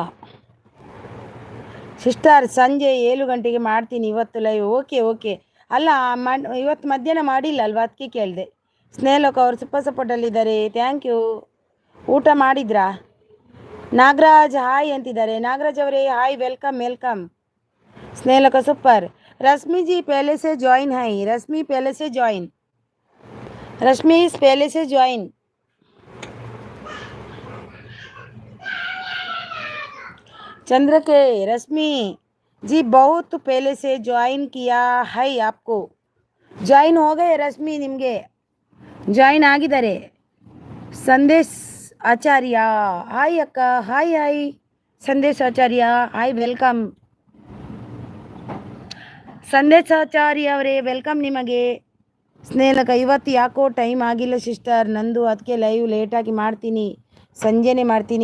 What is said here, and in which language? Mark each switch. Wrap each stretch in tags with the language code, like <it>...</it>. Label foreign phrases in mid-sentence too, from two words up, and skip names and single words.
<kn>ಸಿಸ್ಟರ್ ಸಂಜೆ 7 ಗಂಟೆಗೆ ಮಾಡ್ತೀನಿ ಇವತ್ತು ಲೈವ್. ಓಕೆ ಓಕೆ ಅಲ್ಲ ಇವತ್ತು ಮಧ್ಯಾಹ್ನ ಮಾಡಿಲ್ಲ ಅಲ್ವಾ, ಅದಕ್ಕೆ ಕೇಳಿದೆ. ಸ್ನೇಹಲೋಕ ಅವರು ಸೂಪರ್ ಸಪೋರ್ಟಲ್ಲಿದ್ದಾರೆ.</kn> <en>thank you.</en> <kn>ಊಟ ಮಾಡಿದ್ರಾ? ನಾಗರಾಜ್ ಹಾಯ್ ಅಂತಿದ್ದಾರೆ. ನಾಗರಾಜ್ ಅವರೇ ಹಾಯ್,</kn> <en>welcome welcome.</en> <kn>ಸ್ನೇಹಲೋಕ ಸೂಪರ್.</kn> <hi>रश्मि जी पहले से ज्वाइन है. रश्मि पहले से ज्वाइन. रश्मि पहले से ज्वाइन. चंद्र के रश्मि जी बहुत पहले से ज्वाइन किया है. आपको ज्वाइन हो गए रश्मि,</hi> <kn>ನಿಮ್ಗೆ ಜ್ವಾಯಿನ್ ಆಗಿದ್ದಾರೆ. ಸಂದೇಶ್ ಆಚಾರ್ಯ ಹಾಯ್ ಅಕ್ಕ. ಹಾಯ್ ಹಾಯ್ ಸಂದೇಶ್ ಆಚಾರ್ಯ ಹಾಯ್, ವೆಲ್ಕಮ್. ಸಂದೇಶಾಚಾರ್ಯ ಅವರೇ ವೆಲ್ಕಮ್ ನಿಮಗೆ. ಸ್ನೇಹಲಕ ಇವತ್ತು ಯಾಕೋ ಟೈಮ್ ಆಗಿಲ್ಲ ಸಿಸ್ಟರ್ ನಂದು, ಅದಕ್ಕೆ ಲೈವ್ ಲೇಟಾಗಿ ಮಾಡ್ತೀನಿ, ಸಂಜೆನೇ ಮಾಡ್ತೀನಿ.</kn>